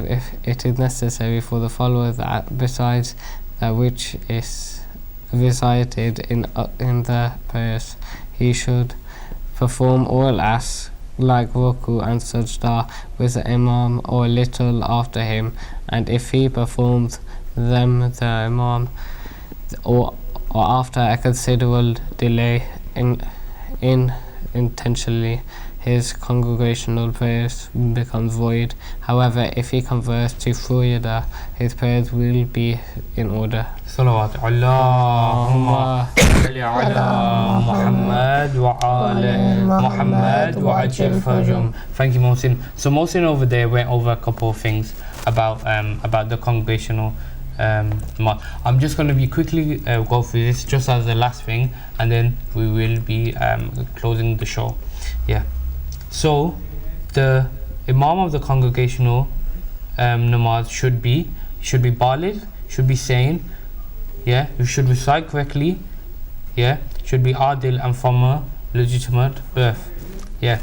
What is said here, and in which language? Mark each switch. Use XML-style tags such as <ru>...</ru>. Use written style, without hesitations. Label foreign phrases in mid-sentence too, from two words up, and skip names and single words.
<en>If it is necessary for the follower that besides that which is recited in the prayers, he should perform all acts like ruku and sajda with the Imam or little after him, and if he performs them the Imam or after a considerable delay intentionally, his congregational prayers become void. However, if he converts to Furida, his prayers will be in order.</en> <ar>صلوات اللهم صل على محمد وعلى محمد وعجل فرجهم.</ar> <en>Thank you, Mohsin. So Mohsin over there went over a couple of things about the congregational I'm just going to be quickly go through this just as the last thing, and then we will be closing the show, yeah. So the Imam of the congregational namaz should be baligh, should be sane, yeah, you should recite correctly, yeah, should be adil and from a legitimate birth, yeah.</en>